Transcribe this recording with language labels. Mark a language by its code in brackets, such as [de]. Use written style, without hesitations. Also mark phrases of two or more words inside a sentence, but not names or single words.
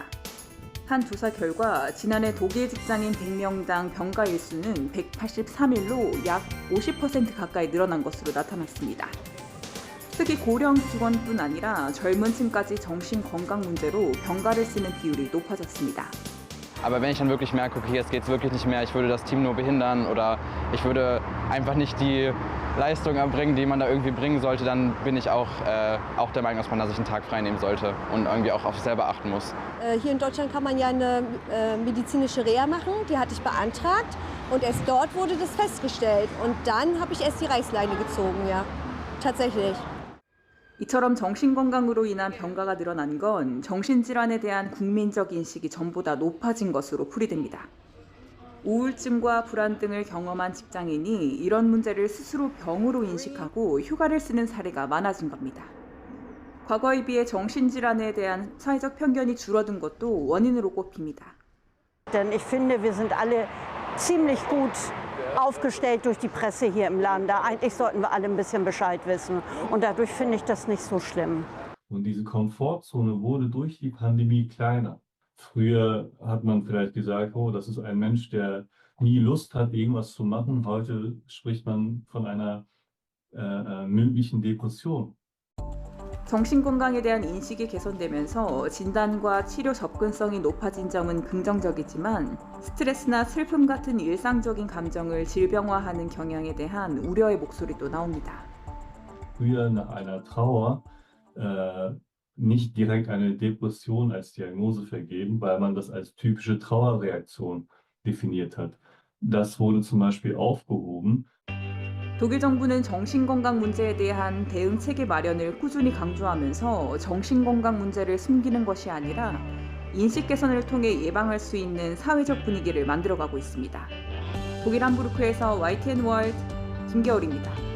[ko] 한 조사 결과 지난해 독일 직장인 100명당 병가 일수는 183일로 약 50% 가까이 늘어난 것으로 나타났습니다. 특히 고령 직원뿐 아니라 젊은 층까지 정신건강 문제로 병가를 쓰는 비율이 높아졌습니다. [de] Aber wenn ich dann wirklich merke, okay, jetzt geht's wirklich nicht mehr, ich würde das Team nur behindern oder ich würde einfach nicht die Leistung erbringen, die man da irgendwie bringen sollte, dann bin ich auch der Meinung, dass man da sich einen Tag frei nehmen sollte und irgendwie auch auf sich selber achten muss. Hier in Deutschland kann man ja eine medizinische Reha machen, die hatte ich beantragt und erst dort wurde das festgestellt und dann habe ich erst die Reißleine gezogen, ja, tatsächlich. [ko] 이처럼 정신건강으로 인한 병가가 늘어난 건 정신질환에 대한 국민적 인식이 전보다 높아진 것으로 풀이됩니다. 우울증과 불안 등을 경험한 직장인이 이런 문제를 스스로 병으로 인식하고 휴가를 쓰는 사례가 많아진 겁니다. 과거에 비해 정신질환에 대한 사회적 편견이 줄어든 것도 원인으로 꼽힙니다. [de] Denn ich finde, wir sind alle ziemlich gut aufgestellt durch die Presse hier im Lande. Eigentlich sollten wir alle ein bisschen Bescheid wissen. Und dadurch finde ich das nicht so schlimm. Und diese Komfortzone wurde durch die Pandemie kleiner. Früher hat man vielleicht gesagt, oh, das ist ein Mensch, der nie Lust hat, irgendwas zu machen. Heute spricht man von einer möglichen Depression. [ko] 정신건강에 대한 인식이 개선되면서 진단과 치료 접근성이 높아진 점은 긍정적이지만 스트레스나 슬픔 같은 일상적인 감정을 질병화하는 경향에 대한 우려의 목소리도 나옵니다. [de] Früher nach einer Trauer nicht direkt eine Depression als Diagnose vergeben, weil man das als typische Trauerreaktion definiert hat. Das wurde zum Beispiel aufgehoben. [ko] 독일 정부는 정신건강 문제에 대한 대응 체계 마련을 꾸준히 강조하면서 정신건강 문제를 숨기는 것이 아니라 인식 개선을 통해 예방할 수 있는 사회적 분위기를 만들어가고 있습니다. 독일 함부르크에서 YTN 월드 김겨울입니다.